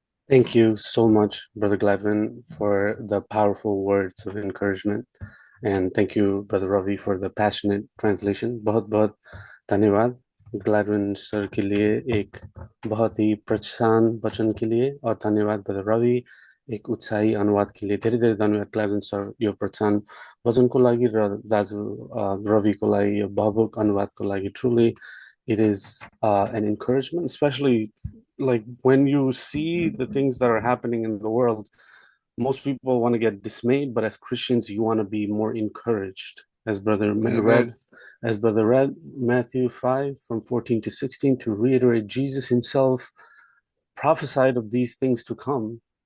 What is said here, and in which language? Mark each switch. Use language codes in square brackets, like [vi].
[en] Thank you so much, Brother Gladwin, for the powerful words of encouragement. And thank you, Brother Ravi, for the passionate translation. [hi] बहुत बहुत धन्यवाद ग्लैडविन sir के लिए एक बहुत ही प्रोत्साहन वचन के लिए, और धन्यवाद ब्रदर रवि एक उत्साही अनुवाद के लिए। [ne] धेरै धेरै धन्यवाद ग्लैडविन सर यो प्रोत्साहन वचनको लागि र दाजु रविको लागि यो भावुक अनुवादको लागि। [en] Truly it is an encouragement, especially like when you see the things that are happening in the world. Most people want to get dismayed, but as Christians, you want to be more encouraged. As brother read Matthew 5 from 14 to 16, to reiterate, Jesus himself prophesied of these things to come.